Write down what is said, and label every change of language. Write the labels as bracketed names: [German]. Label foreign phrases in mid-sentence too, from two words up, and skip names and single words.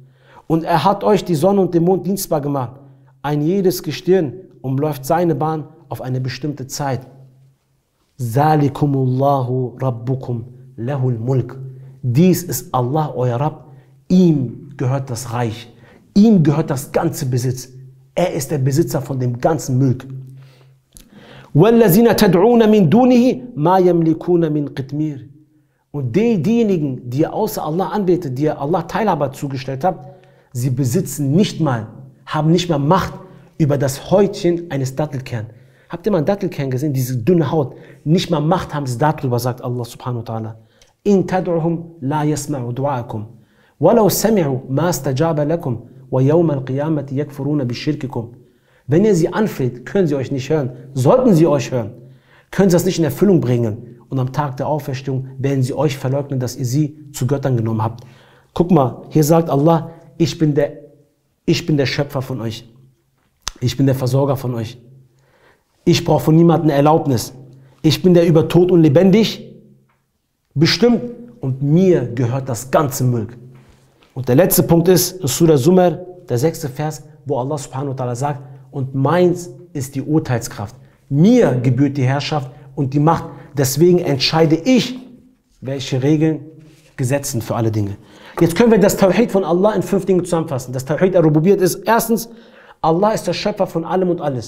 [German] Und er hat euch die Sonne und den Mond dienstbar gemacht. Ein jedes Gestirn umläuft seine Bahn auf eine bestimmte Zeit. [Arabic] ذلكم الله ربكم له الملك. [German] Dies ist Allah, euer Rabb. Ihm gehört das Reich. Ihm gehört das ganze Besitz. Er ist der Besitzer von dem ganzen Mulk. [Arabic] وَالَّذِينَ تَدْعُونَ مِن دُونِهِ مَا يَمْلِكُونَ مِن قِطْمِيرٍ. [German] Und diejenigen, die ihr außer Allah anbetet, die ihr Allah Teilhaber zugestellt habt, sie besitzen nicht mal, haben nicht mal Macht über das Häutchen eines Dattelkerns. Habt ihr mal einen Dattelkern gesehen, diese dünne Haut? Nicht mal Macht haben sie darüber, sagt Allah [Arabic] سبحانه وتعالى. إِن تَدْعُهُمْ لَا يَسْمَعُوا دُعَاءَكُمْ وَلَوْ سَمِعُوا مَا اسْتَجَابَ لَكُمْ وَيَوْمَ الْقِيَامَةِ يَكْفُرُونَ بِشِرْكِكُمْ. [German] Wenn ihr sie anfleht, können sie euch nicht hören. Sollten sie euch hören, können sie das nicht in Erfüllung bringen. Und am Tag der Auferstehung werden sie euch verleugnen, dass ihr sie zu Göttern genommen habt. Guck mal, hier sagt Allah, ich bin der Schöpfer von euch. Ich bin der Versorger von euch. Ich brauche von niemandem Erlaubnis. Ich bin der über Tod und lebendig bestimmt und mir gehört das ganze Mulk. Und der letzte Punkt ist Surah Zumar, der 6. Vers, wo Allah [Arabic] سبحانه وتعالى [German] sagt, und meins ist die Urteilskraft. Mir gebührt die Herrschaft und die Macht. Deswegen entscheide ich, welche Regeln gesetzen für alle Dinge. Jetzt können wir das Tawhid von Allah in 5 Dingen zusammenfassen. Das [Arabic] توحيد الربوبية [German] ist erstens, Allah ist der Schöpfer von allem und alles.